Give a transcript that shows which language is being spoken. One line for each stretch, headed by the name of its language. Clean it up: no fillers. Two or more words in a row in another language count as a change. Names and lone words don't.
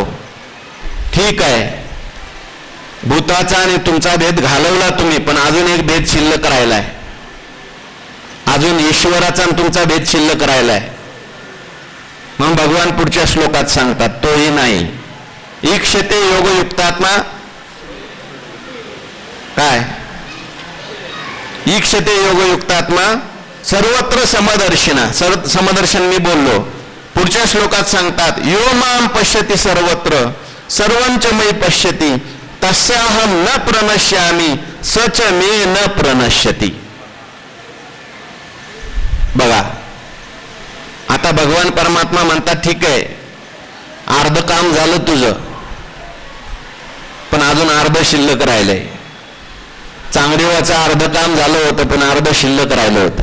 Marathi: ठीक आहे, भूताचा आणि तुमचा भेद घालवला तुम्ही, पण अजून एक भेद शिल्लक राहिलाय. अजून ईश्वराचा आणि तुमचा भेद शिल्लक राहिलाय. मग भगवान पुढच्या श्लोकात सांगतात तोही नाही.
Sanskrit: ईक्षते योगयुक्तात्मा
Marathi: काय?
Sanskrit: ईक्षते योगयुक्तात्मा सर्वत्र समदर्शिना.
Marathi: समदर्शन मी बोललो. पुढच्या श्लोकात सांगतात
Sanskrit: यो माम पश्यति सर्वत्र सर्वंच मयि पश्यति तस्याहम न प्रणश्यामी सच मे न प्रणश्यति.
Marathi: बघा आता भगवान परमात्मा म्हणतात ठीक आहे, अर्ध काम झालं तुझं, पण अजून अर्ध शिल्लक राहिलंय. चांगदेवाचं अर्ध काम झालं होतं पण अर्ध शिल्लक राहिलं होतं.